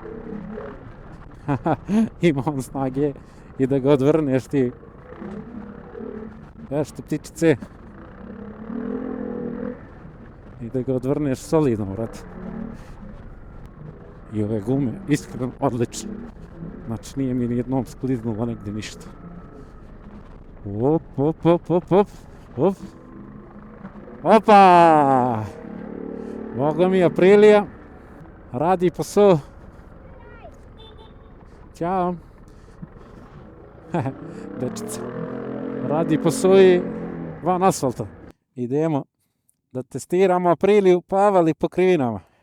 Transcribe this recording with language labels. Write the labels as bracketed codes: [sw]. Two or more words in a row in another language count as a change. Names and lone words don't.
[sr] Ima on snage i da ga odvrneš ti. Ešte ptičice. I da ga odvrneš solidno, vrat. I ove gume, iskreno, odlične. Znači nije mi nijednom skliznulo negdje ništa. Op, op, op, op, op, op. Opa! Boga mi Aprilija radi posao. Ćao. Dečice. Radi posao i van asfalta. Idemo da testiramo Apriliju pavali po krivinama.